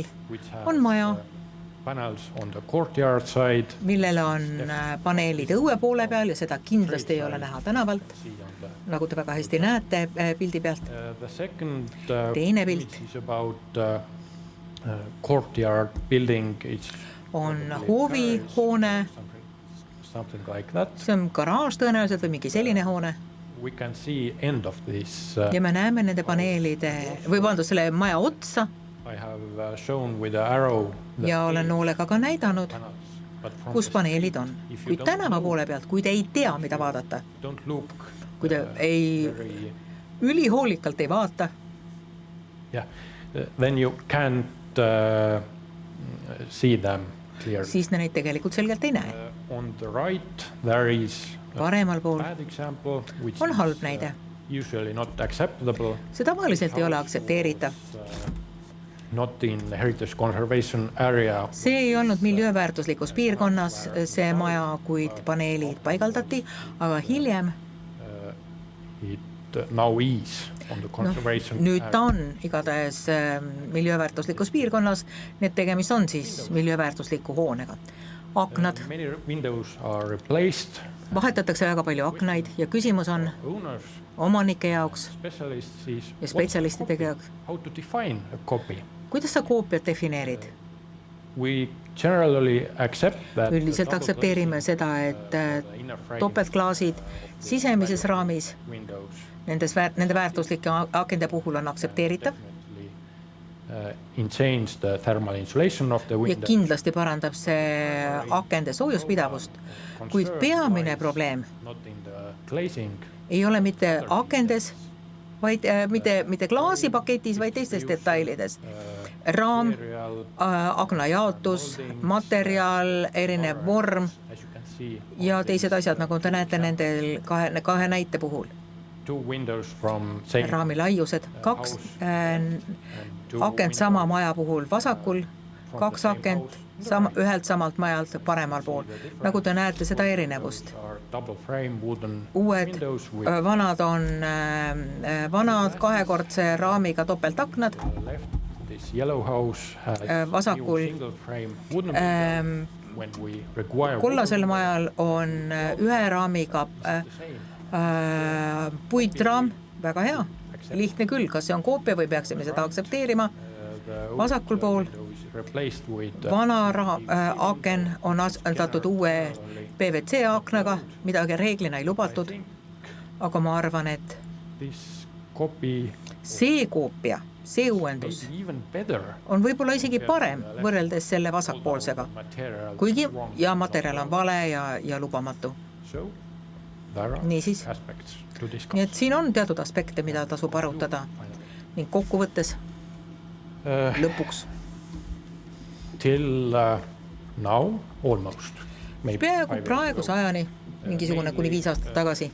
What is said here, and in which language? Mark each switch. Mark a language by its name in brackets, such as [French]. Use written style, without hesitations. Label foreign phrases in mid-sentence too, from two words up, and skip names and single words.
[Estonian] On maja, millel on paneelid õue poole peal ja seda kindlasti ei ole näha tänavalt, nagu te väga hästi näete pildi pealt. Teine pilt on hoovihoone, see on garaaž tõenäoliselt või mingi selline hoone. [English] we can see end of this. [Estonian] ja me näeme nende paneelide või vabandust, selle maja otsa [English] I have shown with the arrow the [Estonian] ja olen noolega ka näidanud, [English] panels, but from [Estonian] kus [English] the [Estonian] paneelid on. [English] street, if you [Estonian] Kuid [English] don't [Estonian] tänava [English] know, [Estonian] poole pealt, kui te ei tea, mida vaadata, [English] don't look [Estonian] kui te ei [English] very, [Estonian] ülihoolikalt ei vaata, [English] yeah, then you can't see them clearly. [Estonian] siis neid tegelikult selgelt ei näe. [English] On the right there is a [Estonian] Paremal pool [English] bad example which [Estonian] on [English] is, [Estonian] halb näide. [English] Usually not acceptable, [Estonian] See tavaliselt ei ole aktsepteeritav. [English] not in heritage conservation area. [Estonian] See ei olnud miljööväärtuslikus piirkonnas see maja, kuid paneelid paigaldati, aga hiljem, [English] It now is on the conservation [Estonian] nüüd ta [English] area. [Estonian] on igatahes miljööväärtuslikus piirkonnas, nii et tegemist on siis miljööväärtusliku hoonega. Aknad, [English] Many windows are replaced. [Estonian] vahetatakse väga palju aknaid ja küsimus on [English] Owners, [Estonian] omanike jaoks [English] specialists is [Estonian] ja [English] what's [Estonian] spetsialistide [English] copy? [Estonian] jaoks, [English] How to define a copy? [Estonian] kuidas sa koopiat defineerid? [English] We generally accept that [Estonian] Üldiselt aktsepteerime seda, et topeltklaasid sisemises raamis nende väärtuslike akende puhul on aktsepteeritav [English] enhance the thermal insulation of the [Estonian] ja [English] window. [Estonian] kindlasti parandab see akende soojuspidavust, kuid peamine probleem [English] Not in the glazing, [Estonian] ei ole mitte akendes, vaid mitte klaasipaketis, vaid teistes detailides. Raam, [English] material, [Estonian] akna jaotus, materjal, erinev vorm [English] as you can see, [Estonian] ja teised asjad, nagu te näete nendel kahe näite puhul. [English] two windows from same [Estonian] Raami laiused, kaks akent sama maja puhul vasakul, kaks akent ühelt samalt majalt paremal pool. Nagu te näete seda erinevust. [English] are double frame wooden [Estonian] Uued [English] windows with [Estonian] vanad on vanad kahekordse raamiga topeltaknad, [English] left. This yellow house has [Estonian] vasakul, [English] new single frame wooden windows. When we require [Estonian] kollasel majal on ühe raamiga puitraam, väga hea, lihtne küll, kas see on koopia või peaksime seda aktsepteerima. vasakul pool [English] replaced with [Estonian] vana aken on asendatud uue PVC aknaga, midagi reeglina ei lubatud, aga ma arvan, et [English] this copy [Estonian] see koopia, see uuendus [English] is even better. [Estonian] on võib-olla isegi parem võrreldes selle vasakpoolsega, [English] Material [Estonian] kuigi [English] is wrong. [Estonian] ja materjal on vale ja lubamatu. [English] So there are [Estonian] Niisiis. [English] aspects to discuss. [Estonian] Nii et siin on teatud aspekte, mida tasub arutada ning kokkuvõttes lõpuks [English] Till now almost. Maybe [Estonian] peaaegu [English] 5 years [Estonian] praeguse [English] ago. [Estonian] ajani, mingisugune kuni 5 aastat tagasi,